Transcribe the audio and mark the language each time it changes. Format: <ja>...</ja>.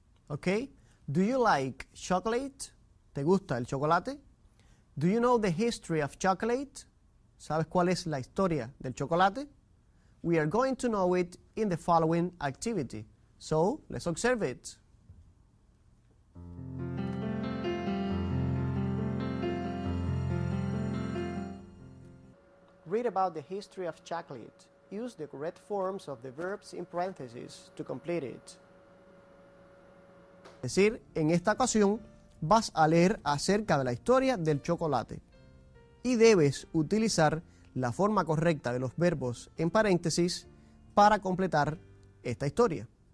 <en>Okay, do you like chocolate?</en> <es>¿Te gusta el chocolate?</es> <en>Do you know the history of chocolate?</en> <es>¿Sabes cuál es la historia del chocolate?</es> <en>We are going to know it in the following activity. So, let's observe it. Read about the history of chocolate. Use the correct forms of the verbs in parentheses to complete it.</en> <es>Es decir, en esta ocasión vas a leer acerca de la historia del chocolate y debes utilizar la forma correcta de los verbos en paréntesis para completar esta historia.</es>